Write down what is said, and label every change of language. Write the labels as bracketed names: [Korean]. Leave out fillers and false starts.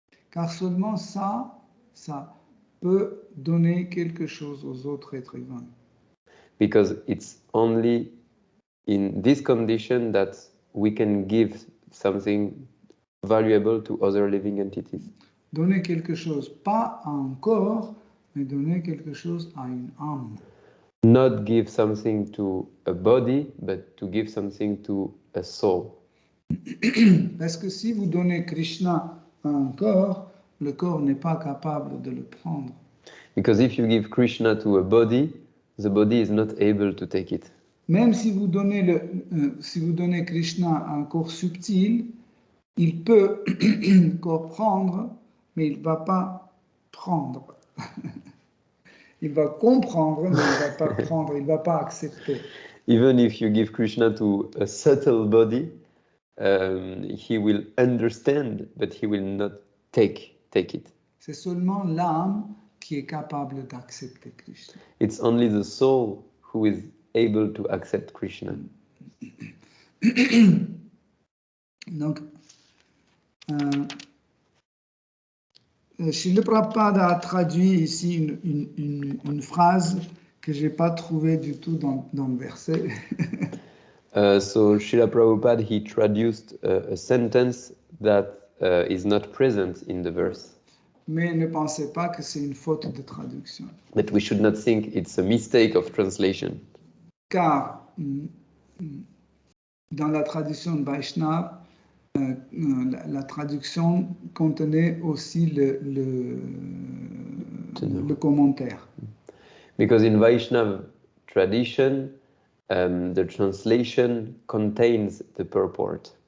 [French] Car seulement ça peut donner quelque chose aux autres êtres humains. [English] Because it's only in this condition that we can give something valuable to other living entities. [French] Donner quelque chose, pas à un corps, mais donner quelque chose à une âme. [English] Not give something to a body, but to give something to a soul. [French] Parce que si vous donnez Krishna à un corps, le corps n'est pas capable de le prendre. [English] Because if you give Krishna to a body, the body is not able to take it. [French] Même si vous donnez, si vous donnez Krishna à un corps subtil, il peut comprendre, mais il ne va pas prendre. Il va comprendre, mais il ne va pas prendre, il ne va pas accepter. [English] Even if you give Krishna to a subtle body, he will understand, but he will not take it. [French] C'est seulement l'âme qui est capable d'accepter Krishna. [English] It's only the soul who is able to accept Krishna. [French] Donc, Srila Prabhupada a traduit ici une phrase que je n'ai pas trouvée du tout dans le verset. [English] So Srila Prabhupada, he traduced a sentence that is not present in the verse. [French] Mais ne pensez pas que c'est une faute de traduction. [English] But we should not think it's a mistake of translation. [French] Car dans la traduction de Vaishnava, la traduction contenait aussi le commentaire. [English] Because in Vaishnava tradition, the translation contains the purport.